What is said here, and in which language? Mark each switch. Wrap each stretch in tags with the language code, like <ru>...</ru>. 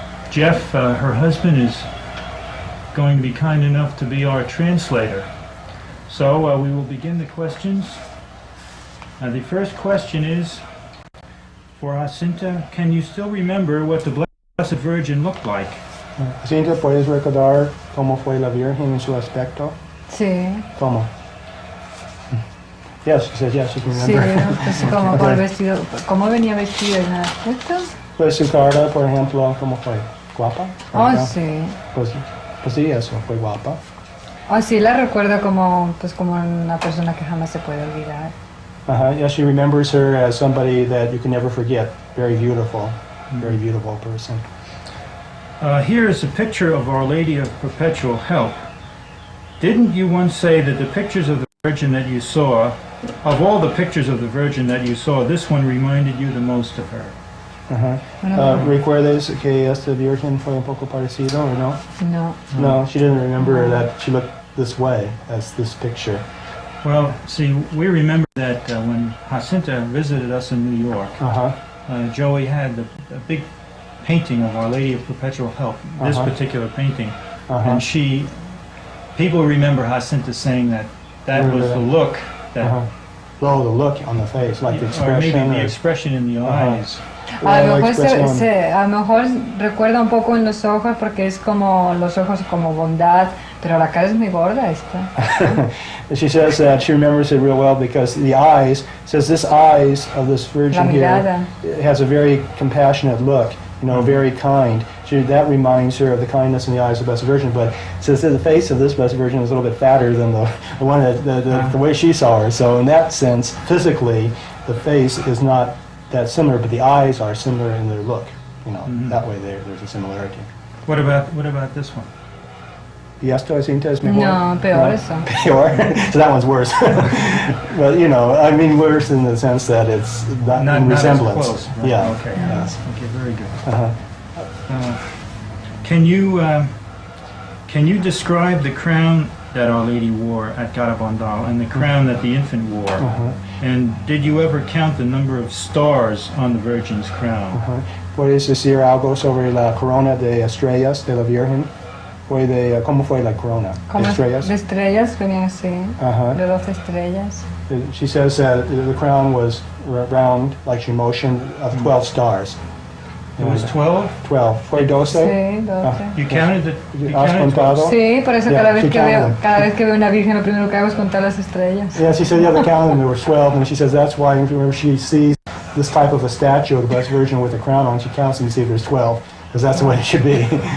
<en>Jeff, her husband, is going to be kind enough to be our translator. So we will begin the questions. The first question is for Jacinta. Can you still remember what the Blessed Virgin looked like?</en> <es>Jacinta, ¿puedes recordar cómo fue la Virgen en su aspecto? Sí.</es> <en>¿Cómo? Yes, she says yes, she can</en> <es>Sí,</es> <en>remember.</en> <es>pues como con el vestido, ¿cómo venía vestida en el aspecto? Pues su cara, por ejemplo, ¿cómo fue? ¿Guapa? Oh, sí. Pues sí, eso, fue guapa. Oh, sí, la recuerdo como, pues como una persona que jamás se puede olvidar.</es> <en>Yeah, she remembers her as somebody that you can never forget. Very beautiful person. Here is a picture of Our Lady of Perpetual Help. Didn't you once say that the pictures of the Virgin that you saw, of all the pictures of the Virgin that you saw, this one reminded you the most of her?</en> <es>¿Recuerdas que esta Virgen fue un poco parecido or no? No.</es> <en>No, she didn't remember that she looked this way as this picture. Well, see, we remember that when Jacinta visited us in New York, Joey had a big painting of Our Lady of Perpetual Help, this particular painting, and people remember Jacinta saying that was the look that... Oh, the look on the face, like the expression. Or maybe the expression in the eyes.</en> <es>A lo mejor recuerda un poco en los ojos porque es como los ojos como bondad, pero la cara es muy gorda esta.</es> <en>She says that she remembers it real well because the eyes, says this eyes of this Virgin here has a very compassionate look, you know, very kind. That reminds her of the kindness in the eyes of the Blessed Virgin, but since the face of this Blessed Virgin is a little bit fatter than the one the way she saw her, so in that sense, physically, the face is not that similar, but the eyes are similar in their look. You know, that way there's a similarity. What about this one?</en> <es>¿Y esto, Jacinta, es mejor? No, peor eso.</es> <en>Peor? So that one's worse. But, you know, I mean worse in the sense that it's not in resemblance. Not as close, right? Yeah. Okay, Yes. Okay, very good. Can you describe the crown that Our Lady wore at Garabandal and the crown that the infant wore? And did you ever count the number of stars on the Virgin's crown?</en> <es>¿Puedes decir algo sobre la corona de estrellas de la Virgen? ¿Cómo fue la corona? Como Estrellas? de estrellas venían así, de 12 estrellas.</es> <en>She says that the crown was round, like she motioned, of 12 stars. It was 12?</en> <es>12. ¿Fue 12? Sí, 12.</es> <en>You counted</en> <es>¿Has contado? Sí, por eso</es> <en>Yeah,</en> <es>cada vez que veo una virgen lo primero que hago es contar las estrellas.</es> <en>Yeah, she said, yeah, they counted them, there were 12, and she says that's why whenever she sees this type of a statue of the Blessed Virgin with a crown on, she counts them to see if there's 12, because that's the way it should be.</en>